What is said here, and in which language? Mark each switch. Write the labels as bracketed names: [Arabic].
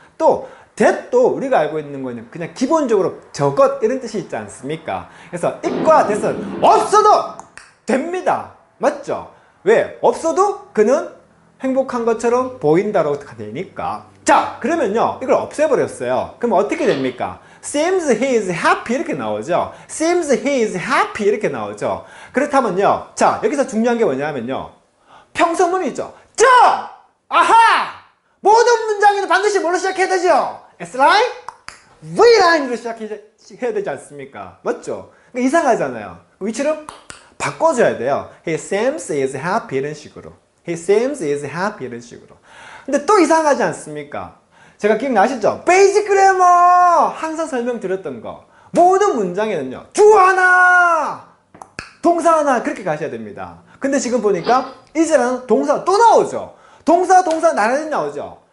[Korean] 또 that도 우리가 알고 있는 거는 그냥 기본적으로 저것 이런 뜻이 있지 않습니까? 그래서 it과 that은 없어도 됩니다. 맞죠? 왜? 없어도 그는 행복한 것처럼 보인다라고 되니까. 자, 그러면요 이걸 없애버렸어요. 그럼 어떻게 됩니까? [English] seems he is happy [Korean] 이렇게 나오죠. [English] seems he is happy 이렇게 나오죠. [Korean] 그렇다면요, 자 여기서 중요한 게 뭐냐면요, 평서문이죠. 자, 아하! 모든 문장에는 반드시 뭘로 시작해야 되죠? Sline, Vline으로 시작해야 되지 않습니까? 맞죠? 그러니까 이상하잖아요. 위치를 바꿔줘야 돼요. [English] He seems is happy [Korean] 이런 식으로. [English] He seems is happy 이런 식으로. [Korean] 근데 또 이상하지 않습니까? 제가 기억나시죠? 베이직 그래머 항상 설명드렸던 거. 모든 문장에는요 주어 하나, 동사 하나 그렇게 가셔야 됩니다. 근데 지금 보니까 이제는 동사가 또 나오죠. 동사 나란히 나오죠.